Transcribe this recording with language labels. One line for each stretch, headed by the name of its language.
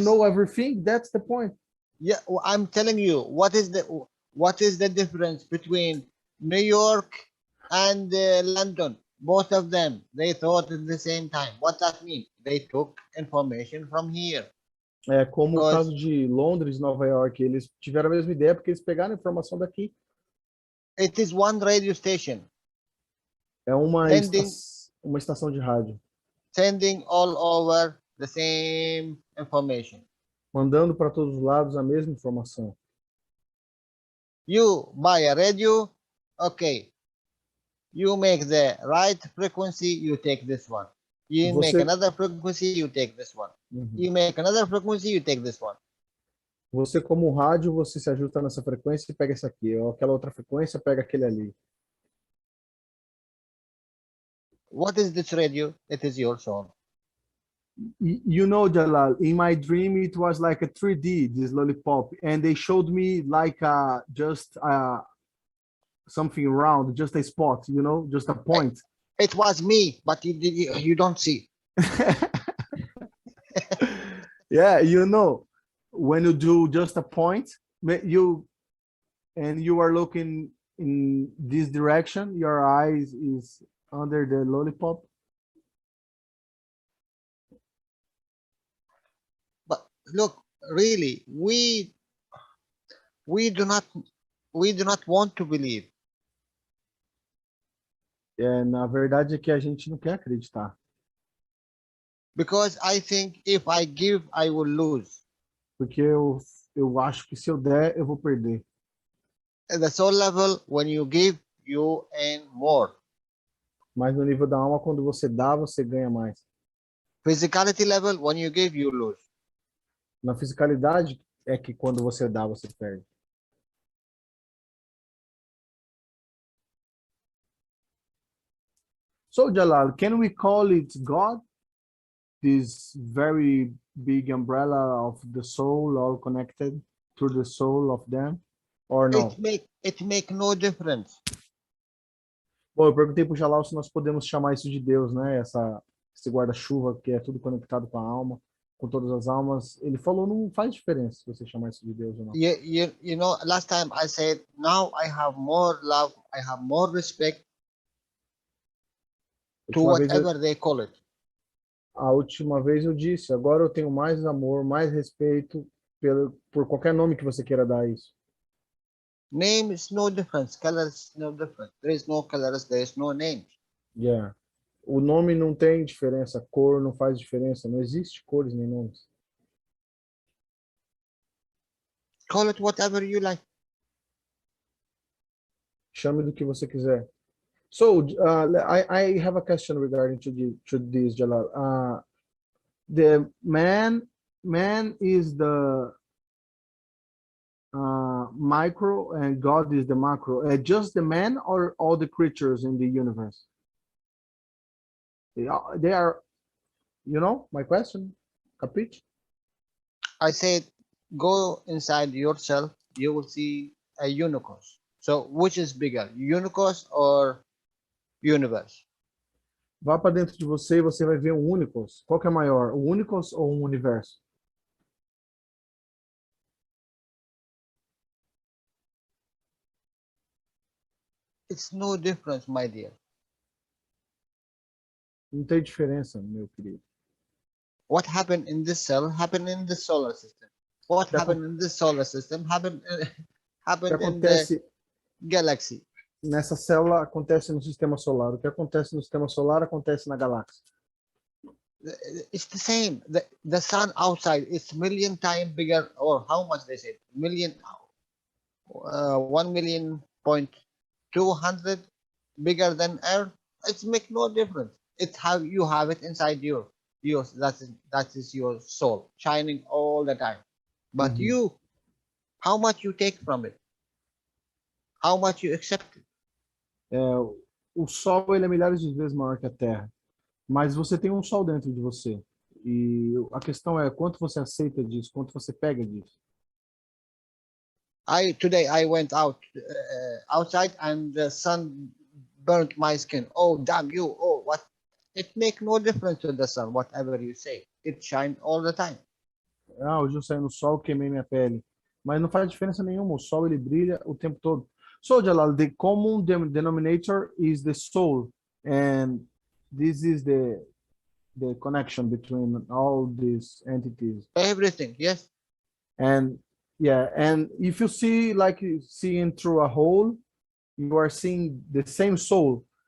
English: know everything. That's the point. Yeah, I'm telling you, what is the difference between New York and London? Both of them, they thought at the same time. What that mean? They took information from here.
Portuguese: É como o
English: Because-
Portuguese: caso de Londres, Nova York, eles tiveram a mesma ideia porque eles pegaram a informação daqui.
English: It is one radio station
Portuguese: É uma,
English: Sending-
Portuguese: uma estação de rádio,
English: sending all over the same information.
Portuguese: mandando para todos os lados a mesma informação.
English: You buy a radio, okay. You make the right frequency, you take this one. You make
Portuguese: Você-
English: another frequency, you take this one. Uhum. You make another frequency, you take this one.
Portuguese: Você, como rádio, você se ajusta nessa frequência e pega esse aqui. Ou aquela outra frequência, pega aquele ali.
English: What is this radio? It is your soul. You know, Jalal, in my dream, it was like a 3D, this lollipop. And they showed me like just something round, just a spot, you know, just a point. It was me, but you don't see. Yeah, you know, when you do just a point, you are looking in this direction, your eyes is under the lollipop. But look, really, we do not want to believe.
Portuguese: É, na verdade é que a gente não quer acreditar.
English: Because I think if I give, I will lose.
Portuguese: Porque eu acho que se eu der, eu vou perder.
English: At the soul level, when you give, you earn more.
Portuguese: Mas no nível da alma, quando você dá, você ganha mais.
English: Physicality level, when you give, you lose.
Portuguese: Na fisicalidade, é que quando você dá, você perde.
English: So, Jalal, can we call it God? This very big umbrella of the soul, all connected through the soul of them? Or no? It make no difference.
Portuguese: Bom, eu perguntei para o Jalal se nós podemos chamar isso de Deus, né? Esse guarda-chuva que é tudo conectado com a alma, com todas as almas. Ele falou, não faz diferença se você chamar isso de Deus ou não.
English: You know, last time I said, now I have more love, I have more respect to whatever they call it.
Portuguese: A última vez eu disse, agora eu tenho mais amor, mais respeito por qualquer nome que você queira dar a isso.
English: Name is no difference, color is no difference. There is no colors, there is no name. Yeah.
Portuguese: O nome não tem diferença, cor não faz diferença, não existe cores nem nomes.
English: Call it whatever you like.
Portuguese: Chame do que você quiser.
English: So I have a question regarding to this, Jalal. The man is the micro and God is the macro. Just the man or all the creatures in the universe? They are, you know, my question. Capiche? I said, go inside yourself, you will see a universe. So which is bigger, universe or universe?
Portuguese: Vá para dentro de você e você vai ver um Unicos. Qual que é maior, o Unicos ou um universo?
English: It's no difference, my dear.
Portuguese: Não tem diferença, meu querido.
English: What happened in this cell happened in the solar system. What
Portuguese: Que
English: happened in this solar system happened
Portuguese: O que
English: happened in the
Portuguese: acontece
English: galaxy.
Portuguese: nessa célula acontece no sistema solar. O que acontece no sistema solar acontece na galáxia.
English: It's the same. The sun outside is million times bigger, or how much they say? Million, 1,200,000 bigger than Earth. It makes no difference. It's how you have it inside you. Yours. That is your soul shining all the time. But you, how much you take from it? How much you accept it?
Portuguese: O Sol ele é milhares de vezes maior que a Terra, mas você tem um Sol dentro de você. E a questão é quanto você aceita disso, quanto você pega disso.
English: Today I went outside and the sun burnt my skin. Oh, damn you. Oh, what? It makes no difference to the sun, whatever you say. It shines all the time.
Portuguese: Hoje eu saí no sol, queimei minha pele. Mas não faz diferença nenhuma, o sol ele brilha o tempo todo.
English: So, Jalal, the common denominator is the soul, and this is the connection between all these entities. Everything, yes. And yeah, and if you see like seeing through a hole, you are seeing the same soul.